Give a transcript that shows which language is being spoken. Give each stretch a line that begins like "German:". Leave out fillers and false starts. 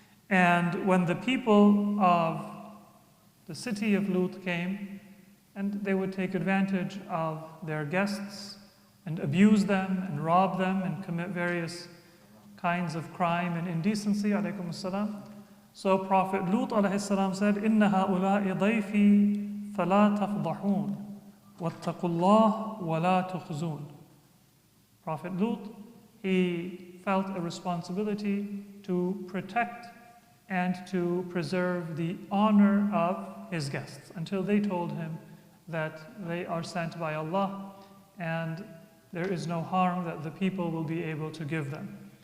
English: And when the people of the city of Lut came, and they would take advantage of their guests and abuse them and rob them and commit various kinds of crime and indecency, alaykum as-salam. So Prophet Lut alayhi salam said,
Arabic: إِنَّ هَؤُلَاءِ ضَيْفِي فَلَا تَفْضَحُونَ وَاتَّقُوا اللَّهَ وَلَا تُخْزُونَ.
English: Prophet Lut, he felt a responsibility to protect and to preserve the honor of his guests until they told him that they are sent by Allah and there is no harm that the people will be able to give them.